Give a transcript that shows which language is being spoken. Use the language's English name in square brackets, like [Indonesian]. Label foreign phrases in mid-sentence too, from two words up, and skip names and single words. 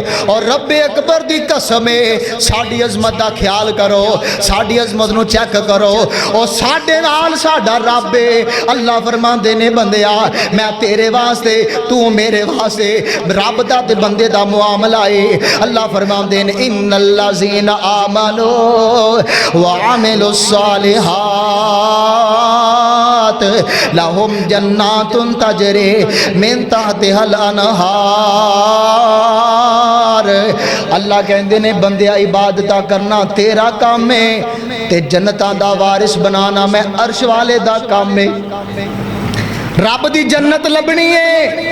[Punjabi] اور ربِ اکبر دی قسم ہے، ساڈی عظمت دا خیال کرو، ساڈی عظمت نوں چیک کرو، اور ساڈے نال ساڈا رب ہے. اللہ فرماندے نے بندیا میں تیرے واسطے، توں میرے واسطے، رب دا تے بندے دا معاملہ ہے. اللہ فرماندے نے [Arabic] إن الذين آمنوا وعملوا الصالحات لهم جنات تجري من تحتها الأنهار. [Punjabi] اللہ کہندے نے بندیا عبادت کرنا تیرا کم ہے، تے جنتاں دا وارث بنانا میں عرش والے دا کم ہے. رب دی جنت لبھنی ہے.